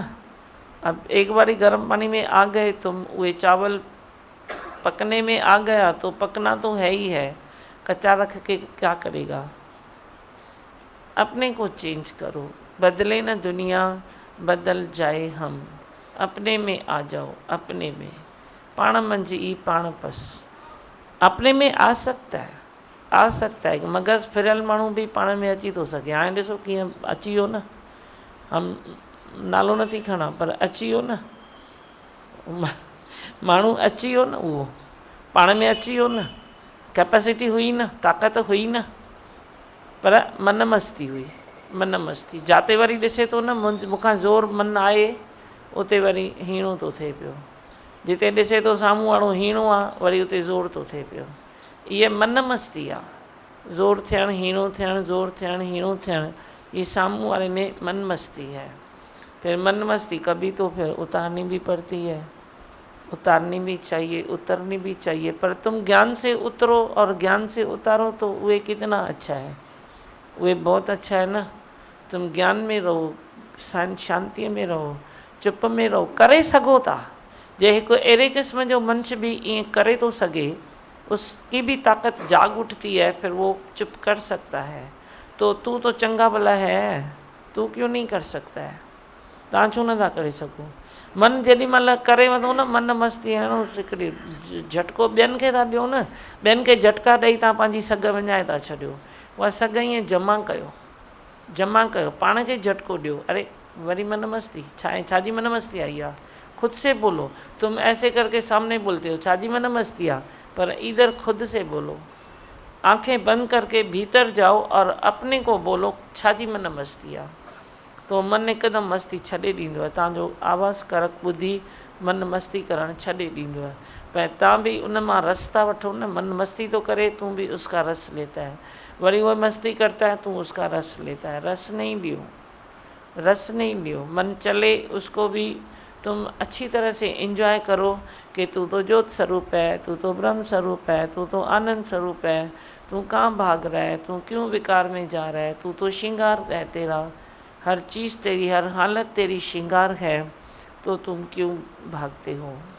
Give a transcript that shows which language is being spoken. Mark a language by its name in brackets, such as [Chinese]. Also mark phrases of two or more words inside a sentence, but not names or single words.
[Hindi] अब एक बारी गर्म पानी में आ गए तुम, वे चावल पकने में आ गया तो पकना तो है ही है, कच्चा रख के क्या करेगा? अपने को चेंज करो, बदले ना दुनिया बदल जाए हम, अपने में आ जाओ, अपने में। [Sindhi] पाण मंझि ई पाण पस, [Hindi] अपने में आ सकता है, आ सकता है। [Sindhi] मगज़ फिरियल माण्हू भी पाण में अची थो सघे। हाणे ॾिसो कीअं अची वियो न, हम नालो नथी खणा पर अची वियो न, माण्हू अची वियो न, उहो पाण में अची वियो न, कैपेसिटी हुई न, ताक़त हुई न, पर मन मस्ती हुई, मन मस्ती। जाते वरी ॾिसे थो न मूंखां ज़ोर मन आहे, उते वरी हीणो थो थिए पियो। जिते ॾिसे थो साम्हूं वारो हीणो आहे, वरी उते ज़ोर थो थिए पियो। ये मन मस्ती आहे, ज़ोर थियणु, हीणो थियणु, ज़ोर थियणु, हीणो थियणु, [Hindi] ये सामूँ वाले में मन मस्ती है। फिर मन मस्ती कभी तो फिर उतारनी भी पड़ती है, उतारनी भी चाहिए, उतरनी भी चाहिए। पर तुम ज्ञान से उतरो और ज्ञान से उतारो तो वे कितना अच्छा है, वे बहुत अच्छा है ना। तुम ज्ञान में रहो, शांति में रहो, चुप में रहो, [Sindhi] करे सघो था। जे हिकु अहिड़े क़िस्म जो मनुष्य भी ईअं करे थो सघे, [Hindi] उसकी भी ताकत जाग उठती है, फिर वो चुप कर सकता है। तो तू तो चंगा भला है, तू क्यों नहीं कर सकता है? [Sindhi] तव्हां छो नथा करे सघो? मन जेॾी महिल करे वठो न, मन मस्ती हणो, हिकिड़ी झटको ॿियनि खे था ॾियो न, ॿियनि खे झटका ॾेई तव्हां पंहिंजी सघ विञाए था छॾियो। उहा सघ ईअं जमा कयो, जमा कयो, पाण खे झटको ॾियो। अरे वरी मन मस्ती, छा आहे, छाजी मन मस्ती आई आहे? [Hindi] खुद से बोलो। तुम ऐसे करके सामने बोलते हो, [Sindhi] छाजी मन मस्ती आहे, [Hindi] पर इधर खुद से बोलो। आंखें बंद करके भीतर जाओ और अपने को बोलो, [Sindhi] छाजी मन मस्ती आहे। तो मन हिकदमि मस्ती छॾे ॾींदो आहे, तव्हांजो आवाज़ करक ॿुधी मन मस्ती करणु छॾे ॾींदो आहे। पर तव्हां बि उन मां रस था वठो न, [Hindi] मन मस्ती तो करे, तू भी उसका रस लेता है, वरी वो मस्ती करता है, तू उसका रस लेता है। रस नहीं लियो, रस नहीं लियो। मन चले उसको भी तुम अच्छी तरह से एंजॉय करो कि तू तो ज्योत स्वरूप है, तू तो ब्रह्म स्वरूप है, तू तो आनंद स्वरूप है, तू कहाँ भाग रहा है, तू क्यों विकार में जा रहा है, तू तो श्रृंगार है तेरा, हर चीज़ तेरी, हर हालत तेरी श्रृंगार है, तो तुम क्यों भागते हो।